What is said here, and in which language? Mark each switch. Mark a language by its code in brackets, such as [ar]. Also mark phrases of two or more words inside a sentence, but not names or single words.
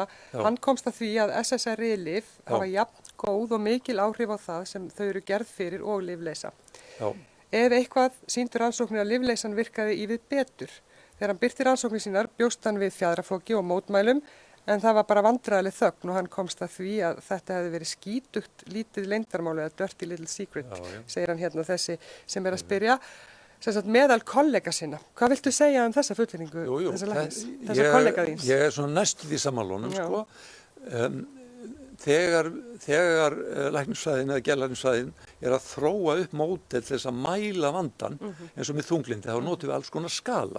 [is] Hann komst að því að SSRI-lyf hafa jafn góð og mikil áhrif á það sem þau eru gerð fyrir og lyfleysa. Ef eitthvað sýndu rannsóknir að lyfleysan virkaði í við betur. Þegar hann birti rannsóknir sínar bjóst hann við fjaðraflóki og mótmælum, en það var bara vandræðaleg þögn og hann komst að því að þetta hefði verið skítugt lítið leyndarmál eða [en] dirty little secret, [is] segir hann hérna þessi sem að spyrja. Sem sagt meðal kollega sinna. Hvað viltu segja um þessa fullyrðingu, þessa læknis, þessa kollega þíns? Ég svona næstu því sammálunum, sko. Þegar læknisfræðin eða geðlæknisfræðin að þróa upp módel til þess að mæla vandann, eins og með þunglyndi, þá notum við alls konar skala.